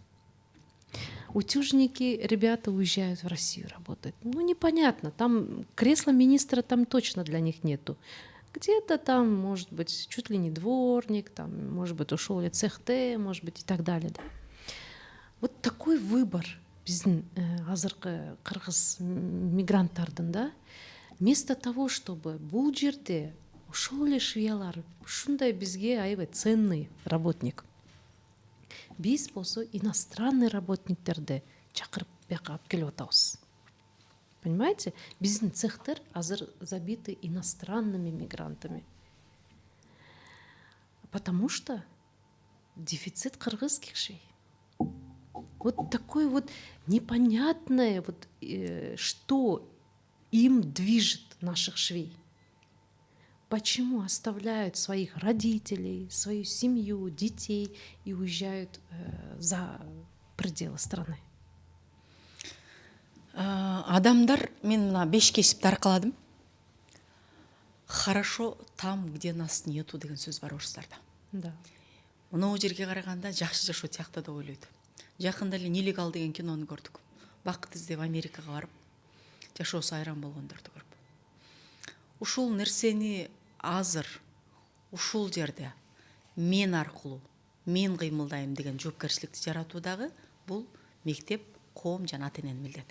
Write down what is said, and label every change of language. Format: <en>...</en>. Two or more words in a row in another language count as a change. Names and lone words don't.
<ru>Утюжники, ребята уезжают в Россию работать. Ну, непонятно, там кресла министра там точно для них нету. Где-то там, может быть, чуть ли не дворник, там, может быть, ушел ли цехте, может быть, и так далее. Да? Вот такой выбор</ru> <ky>биздин азыркы кыргыз мигранттардын, да,</ky> <ru>вместо того, чтобы</ru> <ky>бул жерде ошол эле швеялар ушундай бизге аябай</ky> <ru>ценный работник,</ru> <ky>биз болсо иностранный работниктерди чакырып бияка алып келип атабыз.</ky> <ru>Понимаете?</ru> <ky>Биздин цехтер азыр</ky> <ru>забиты иностранными мигрантами. Потому что дефицит кыргызских швей. Вот такое вот непонятное, вот, что им движет наших швей. Почему оставляют своих родителей, свою семью, детей и уезжают за пределы страны?</ru> <ky>Адамдар, мен мына 5 кесипти аркаладым.</ky> <ru>Хорошо там, где нас нету</ru> <ky>деген сөз бар орустарда.</ky> <ru>Да.</ru> <ky>Мына жерге караганда жакшы жашоо тиякта деп ойлойт. Жакында эле Нелегал деген кинону көрдүк. бакыт издеп Америкага барып жашоосу айран болгондорду көрүп, ушул нерсени азыр ушул жерде мен аркылуу мен кыймылдайм деген жоопкерчиликти жаратуу дагы бул мектеп, коом жана ата эненин милдети.</ky>